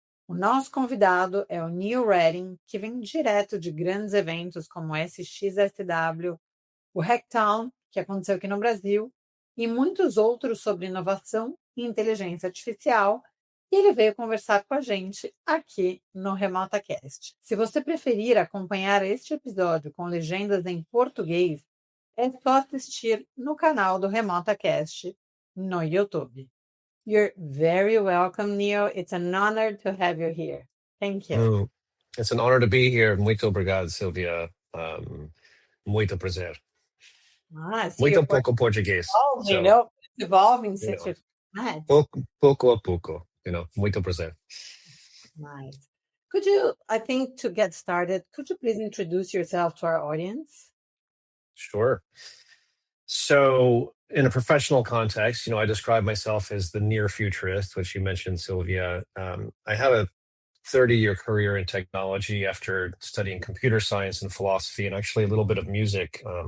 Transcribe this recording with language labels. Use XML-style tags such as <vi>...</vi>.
<pt>O nosso convidado é o Neil Redding, que vem direto de grandes eventos como o SXSW, o Hacktown, que aconteceu aqui no Brasil, e muitos outros sobre inovação e inteligência artificial, e ele veio conversar com a gente aqui no RemotaCast. Se você preferir acompanhar este episódio com legendas em português, é só assistir no canal do RemotaCast no YouTube.</pt> <en>You're very welcome, Neil. It's an honor to have you here. Thank you. It's an honor to be here.</en> <pt>Muito obrigado,</pt> <en>Sylvia.</en> <pt>Muito prazer. Muito pouco português.</pt> <en>Evolving since you've met.</en> <pt>Pouco a pouco, muito prazer.</pt> <en>Nice. Could you, I think to get started, could you please introduce yourself to our audience? Sure. So in a professional context, I describe myself as the near futurist, which you mentioned, Sylvia. I have a 30-year career in technology after studying computer science and philosophy and actually a little bit of music.</en>